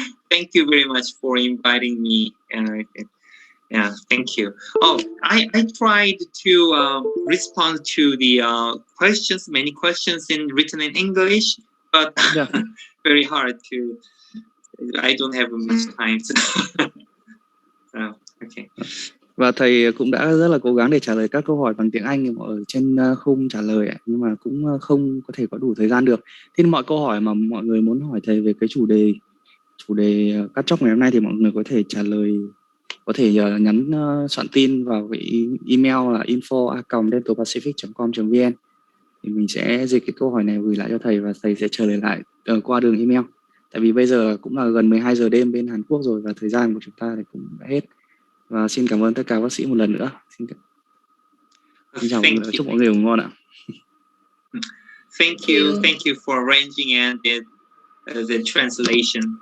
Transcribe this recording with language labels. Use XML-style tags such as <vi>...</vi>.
<en>Thank you very much for inviting me. Yeah, thank you. I tried to respond to the questions, many questions written in English, but very hard to. I don't have much time. Okay.</en> <vi>Và thầy cũng đã rất là cố gắng để trả lời các câu hỏi bằng tiếng Anh ở trên khung trả lời, nhưng mà cũng không có thể có đủ thời gian được. Thế nên mọi câu hỏi mà mọi người muốn hỏi thầy về cái chủ đề cắt chóp ngày hôm nay thì mọi người có thể trả lời, có thể nhắn soạn tin vào cái email là info@dentalpacific.com.vn thì mình sẽ dịch cái câu hỏi này gửi lại cho thầy, và thầy sẽ trả lời lại qua đường email. Tại vì bây giờ cũng là gần 12 giờ đêm bên Hàn Quốc rồi và thời gian của chúng ta thì cũng đã hết. Và xin cảm ơn tất cả bác sĩ một lần nữa. Xin chào mọi người, chúc mọi người ngủ ngon ạ.</vi> <en>Thank you for arranging and the translation.</en>